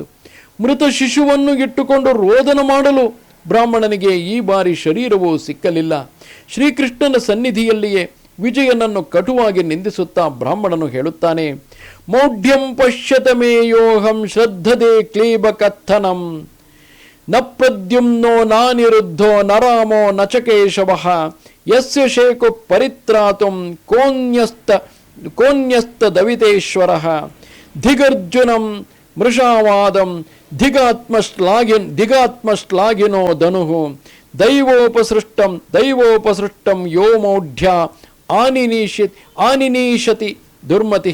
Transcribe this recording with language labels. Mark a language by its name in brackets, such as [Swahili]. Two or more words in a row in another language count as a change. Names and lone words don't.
[Kannada] ಮೃತ ಶಿಶುವನ್ನು ಇಟ್ಟುಕೊಂಡು ರೋದನ ಮಾಡಲು ಬ್ರಾಹ್ಮಣನಿಗೆ ಈ ಬಾರಿ ಶರೀರವೂ ಸಿಕ್ಕಲಿಲ್ಲ. ಶ್ರೀಕೃಷ್ಣನ ಸನ್ನಿಧಿಯಲ್ಲಿಯೇ ವಿಜಯನನ್ನು ಕಟುವಾಗಿ ನಿಂದಿಸುತ್ತಾ ಬ್ರಾಹ್ಮಣನು ಹೇಳುತ್ತಾನೆ, [Sanskrit] ಮೌಢ್ಯಂ ಪಶ್ಯತ ಮೇಯೋಹಂ ಶ್ರದ್ಧದೆ ಕ್ಲೀಬಕಥನಂ ನ ಪ್ರದ್ಯುಮ್ನೋ ನಾನಿರುದ್ಧೋ ನ ರಾಮೋ ನ ಚ ಕೇಶವಃ ಯಸ್ಯ ಶೇಕು ಪರಿತ್ರಾತುಂ ಕೋನ್ಯಸ್ತ ದವಿತೇಶ್ವರಃ ದಿಗರ್ಜುನಂ ಮೃಷಾವಾದಂ ದಿಗಾತ್ಮಶ್ಲಾಘಿನೋ ಧನುಃ ದೈವೋಪಸೃಷ್ಟಂ ಯೋ ಮೌಢ್ಯ ಆನಿನೀಶತಿ ದುರ್ಮತಿ.